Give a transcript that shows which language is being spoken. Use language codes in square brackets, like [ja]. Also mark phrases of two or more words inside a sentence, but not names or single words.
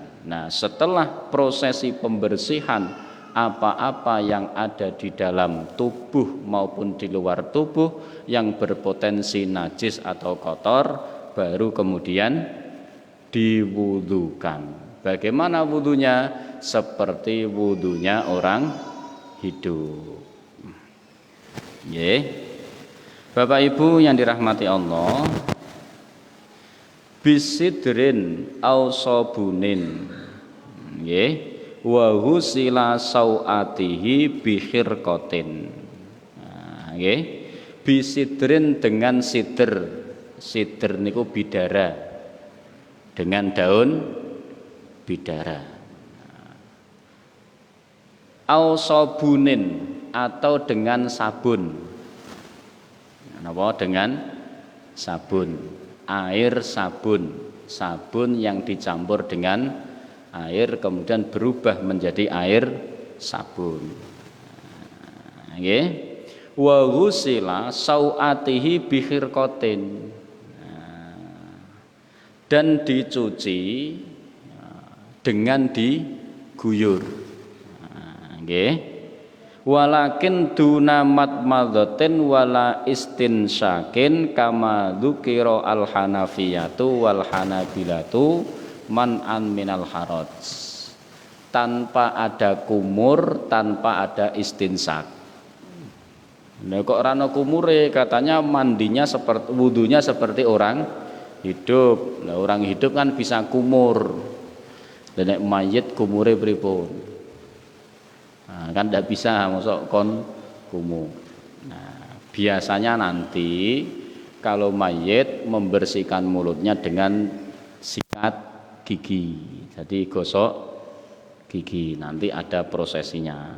[id] Nah, setelah prosesi pembersihan apa-apa yang ada di dalam tubuh maupun di luar tubuh yang berpotensi najis atau kotor, baru kemudian diwudukan. Bagaimana wudunya? Seperti wudunya orang hidup. Bapak Ibu yang dirahmati Allah, [ar] بسدر أو صابون وغسل سوأته بخرقة. [id] bisidrin dengan sidr. Sidr niku bidara, dengan daun bidara. [ar] أو صابون, [id] atau dengan sabun. [jv] Napa? [id] Dengan sabun, air sabun, sabun yang dicampur dengan air kemudian berubah menjadi air sabun. [jv] Nggih. [ar] وغسل سوأته بخرقة, [id] dan dicuci dengan diguyur. [jv] Nggih. [ar] ولكن دون مضمضة ولا استنشاق كما ذكر الحنفية والحنابلة منعا من الحرج. [id] Tanpa ada kumur, tanpa ada istinsyak. Nah, [jv] kok rano kumure, [id] katanya mandinya seperti wudunya seperti orang hidup. Nah, orang hidup kan bisa kumur. [jv] Dan nek mayit kumure pripun? [id] Nah, kan tidak bisa masuk [jv] kon kumur. [id] Nah, biasanya nanti kalau mayit membersihkan mulutnya dengan sikat gigi. Jadi gosok gigi, nanti ada prosesinya.